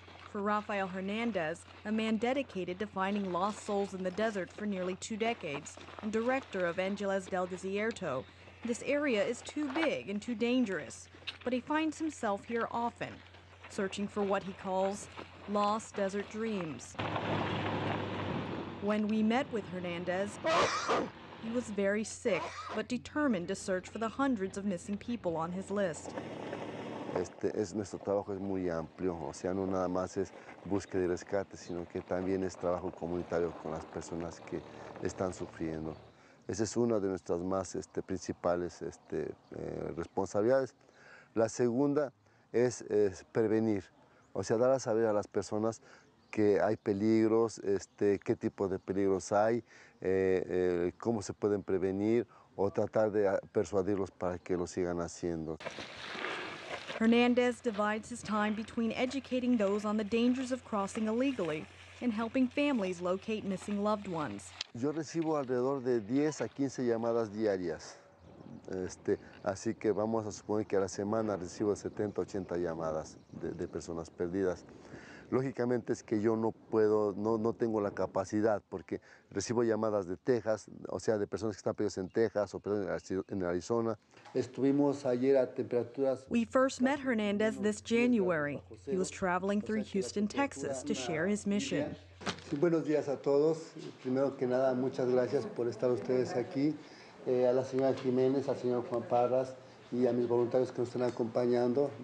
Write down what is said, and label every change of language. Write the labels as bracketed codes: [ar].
[en] For Rafael Hernandez, a man dedicated to finding lost souls in the desert for nearly 2 decades, and director of Angeles del Desierto, this area is too big and too dangerous, but he finds himself here often, searching for what he calls lost desert dreams. When we met with Hernandez, he was very sick, but determined to search for the hundreds of missing people on his list. [es] Nuestro trabajo es muy amplio, o sea, no nada más es búsqueda y rescate, sino que también es trabajo comunitario con las personas que están sufriendo. Esa es una de nuestras más principales responsabilidades. La segunda es prevenir, o sea, dar a saber a las personas que hay peligros, qué tipo de peligros hay, cómo se pueden prevenir o tratar de persuadirlos para que lo sigan haciendo. [en] Hernandez divides his time between educating those on the dangers of crossing illegally and helping families locate missing loved ones. [es] Yo recibo alrededor de 10 a 15 llamadas diarias, así que vamos a suponer que a la semana recibo 70, 80 llamadas de personas perdidas. Lógicamente es que yo no puedo, no tengo la capacidad, porque recibo llamadas de Texas, o sea, de personas que están perdidas en Texas o en Arizona. Estuvimos ayer a temperaturas... [en] We first met Hernandez this January. He was traveling through Houston, Texas to share his mission. [es] Sí, buenos días a todos. Primero que nada, muchas gracias por estar ustedes aquí. A la señora Jiménez, al señor Juan Parras y a mis voluntarios que nos están acompañando.